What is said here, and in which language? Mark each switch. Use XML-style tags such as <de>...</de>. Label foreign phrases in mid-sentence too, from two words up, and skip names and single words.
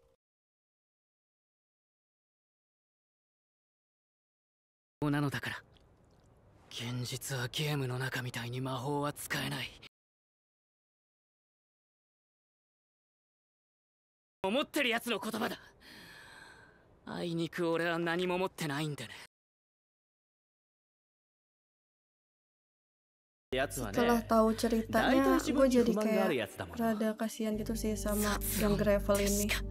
<ja>そうなのだから。現実はゲームの中みたいに魔法は使えない。思ってるやつの言葉だ。あいにく俺は何も持ってないんでね。</ja> <id>Setelah tahu ceritanya, gue jadi kayak rada kasihan gitu sih sama yang Gravel ini.</id>